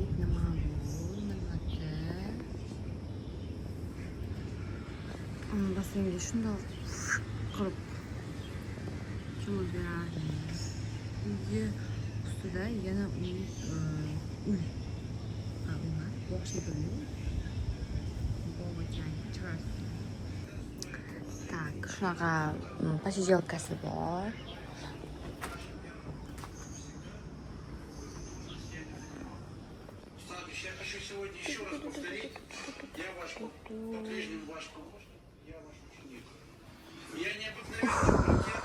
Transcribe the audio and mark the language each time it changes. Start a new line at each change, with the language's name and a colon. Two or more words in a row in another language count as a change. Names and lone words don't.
Uzbek: Basingga shundoq qilib cho'milib berardi. Uyga ustida yana uy. Ha, ular o'xshaydi. Bog'chang chiroyli. Так, shunaqa посиделкасы bor.
Russian: Я хочу сегодня еще раз повторить. Я ваш по-прежнему ваш помощник, я ваш ученик. Я необыкновенный партнер.